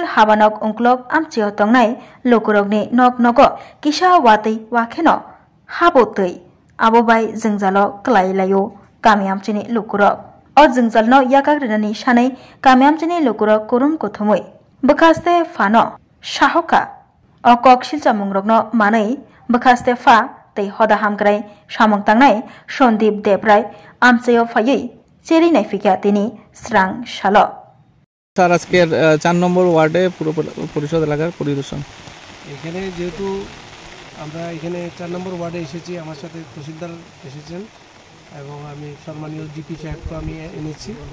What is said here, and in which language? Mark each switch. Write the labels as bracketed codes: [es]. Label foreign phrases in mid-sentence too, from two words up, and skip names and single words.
[trp] हाबानक अंक्लक आमचियाव तंनाय लुकरकनि नक नग किसा वातै वाखेनो हाबो तै आबो बाय जोंजालो क्लायलायो गामि आमचिनि लुकरक अ जोंजालनो याकाग्रिनानि सानै गामि आमचिनि लुकरक कुरुम कुथुमै बखास्ते फानो साहका अ ककसिलचा मुंग्रकनो मानै बखास्ते फा तै हदा हामग्राय सामं तांनाय सन्दीप देबराय आमचायाव फायै চেরি নাইফিকা তিনি স্রাং শালো। [bn] স্যার আজকের 4 নম্বর ওয়ার্ডে পুরো পরিষদ এলাকার পরিদর্শন। এখানে যেহেতু আমরা এখানে 4 নম্বর ওয়ার্ডে এসেছি, আমার সাথে তহসিলদার এসেছেন এবং আমি সম্মানীয় ডিপি সাহেবকে আমি এনেছি।